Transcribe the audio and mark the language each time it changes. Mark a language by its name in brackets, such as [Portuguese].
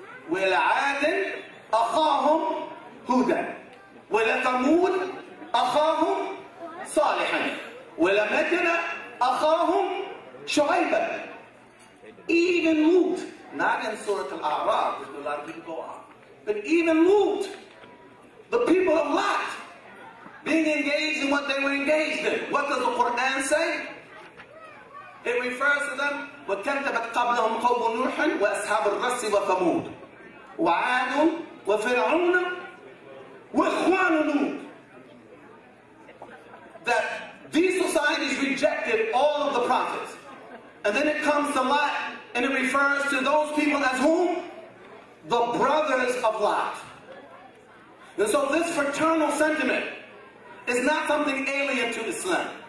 [Arabic] وَلَعَادٍ أَخَاهُمْ هُودًا وَلَثَمُودٍ أَخَاهُمْ صَالِحًا وَلَمَدْيَنَ أَخَاهُمْ شُعَيْبًا. [English] Even Lut, not in Surah Al-A'raf, which a lot of people go on, but even Lut, the people of Lot, being engaged in what they were engaged in. What does the Quran say? It refers to them, [Arabic] وَكَذَّبَتْ قَبْلَهُمْ قَوْمُ نُوحٍ وَأَصْحَابُ الرَّسِّ وَثَمُودَ وَعَادٌ وَفِرْعَوْنَ وَإِخْوَانُ لُوطٍ. [English] That these societies rejected all of the prophets. And then it comes to Lot, and it refers to those people as whom? The brothers of Lot. And so this fraternal sentiment is not something alien to Islam.